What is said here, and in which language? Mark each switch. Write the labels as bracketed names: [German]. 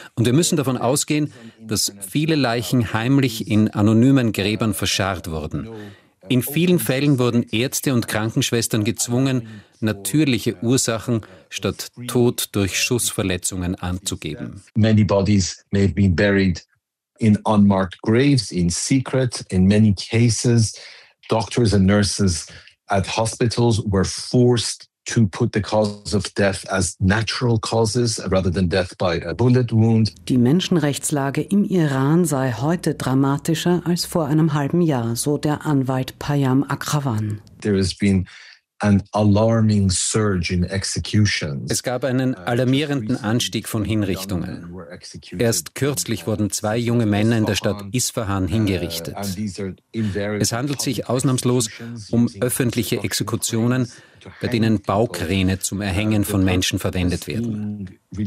[German] Und wir müssen davon ausgehen, dass viele Leichen heimlich in anonymen Gräbern verscharrt wurden. In vielen Fällen wurden Ärzte und Krankenschwestern gezwungen, natürliche Ursachen statt Tod durch Schussverletzungen anzugeben. [English] Many bodies may have been buried in unmarked graves, in secret. In many cases, doctors and nurses at hospitals were forced to put the causes of death as natural causes rather than death by a bullet wound. [German] Die Menschenrechtslage im Iran sei heute dramatischer als vor einem halben Jahr, so der Anwalt Payam Akhavan. [English] There has been an alarming surge in executions. [German] Es gab einen alarmierenden Anstieg von Hinrichtungen. Erst kürzlich wurden zwei junge Männer in der Stadt Isfahan hingerichtet. Es handelt sich ausnahmslos um öffentliche Exekutionen, bei denen Baukräne zum Erhängen von Menschen verwendet werden.